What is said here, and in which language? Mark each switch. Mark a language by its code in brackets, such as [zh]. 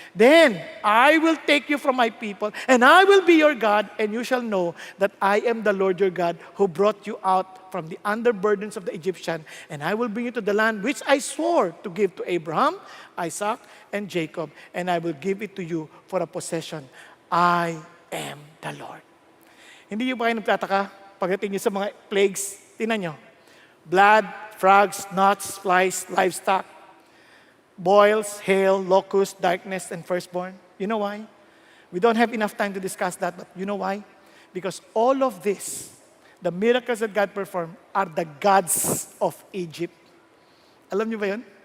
[en] Then I will take you from my people, and I will be your God, and you shall know that I am the Lord your God, who brought you out from the under burdens of the Egyptian, and I will bring you to the land which I swore to give to Abraham, Isaac, and Jacob, and I will give it to you for a possession. I am the Lord. [tl] Hindi niyo ba kayo nagtataka pagdating niyo sa mga plagues? Tingnan niyo. [en] Blood, frogs, gnats, flies, livestock, boils, hail, locust, darkness, and firstborn. You know why? We don't have enough time to discuss that, but you know why? Because all of this, the miracles that God performed, are the gods of Egypt. [tl] Alam niyo ba yun?